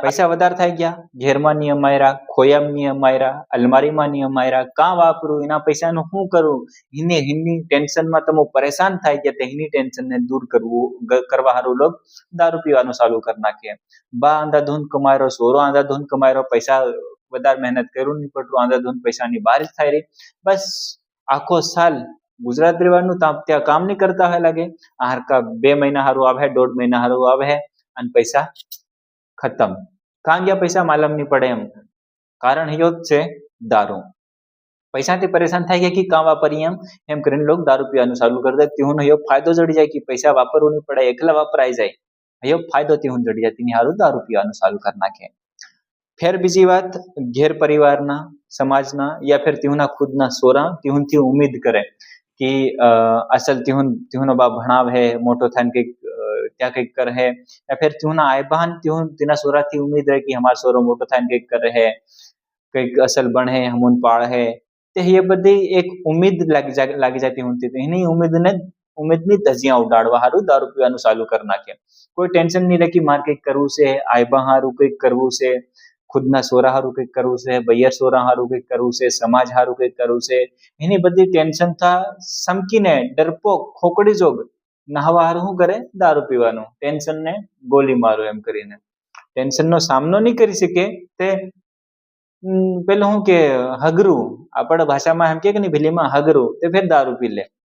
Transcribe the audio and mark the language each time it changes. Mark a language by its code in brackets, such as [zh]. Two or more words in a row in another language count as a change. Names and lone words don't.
[bhb] पैसा वधार थाई गया, घेर में नहीं अमायरा, खोया में नहीं अमायरा, अलमारी में नहीं अमायरा, का वापरू एना पैसा नु हूँ करू, हिनी हिनी टेंशन में तमो परेशान थाई गया, ते हिनी टेंशन ने दूर करवा हारू लोग दारू पीवानो चालू कर नाखे। बा अंधाधुंध कमायरो, सोरो अंधाधुंध कमायरो, पैसा वधार मेहनत करू नहीं पड़रू, अंधाधुंध पैसा नी बारिश थाई रही। बस आखो साल गुजरात रेवानु त्या काम नहीं करता है लागे, आहार का 2 महीना हारू आवे है, 1.5 महीना हारू आवे है अन पैसा खत्म। कहाँ गया पैसा मालूम नहीं पड़े एम। कारण यो छे दारू। पैसा थी परेशान थाई गया कि का वापरीए एम करीने लोग दारू पीवानुं चालू कर दे। तिहुनो यो फायदो जड़ी जाय कि पैसा वापरवू नहीं पड़े, एकला वापराई जाय, यो फायदो तिहुन जड़ी जाय, तिनी हारू दारू पीवानुं चालू कर नाखे। फिर बीजी बात, घेर परिवारना, समाजना या फिर तिहुना खुदना सोरा तिहुन थी उम्मीद करे कि असल तिहुनो बा भणाव है, मोटो थायने कंईक त्या कंईक कर है, या फिर तिहुना आयबान तिना सोरा थी उम्मीद रहे कि हमार सोरो मोटो थायने कंईक कर है, कंईक असल बणे, हमून पाळ है। ते ये बधी एक उम्मीद लागी जाती हुंती, तो इन्हीं उम्मीदनी धजियां उडाड़वा हारू दारू पीवानुं चालू कर नाखे। कोई टेंशन नहीं रहे कि मार कंईक करवू छे, आयबा हारू कंईक करवू छे, खुदना सोरा हारू कंईक करवू छे, बैयर सोरा हारू कंईक करवू छे, समाज हारू कंईक करवू छे, एनी बधी टेंशन था समकीने डरपोक खोकड़ी जोग नहावा हारू शुं करे दारू पीवानुं, टेंशन ने गोली मारो एम करीने। टेंशन नो सामनो नहीं करी सके ते पेलुं शुं के हगरू, आपणे भाषामां एम के नहीं भेलीमां हगरू, ते फिर दारू पी ले।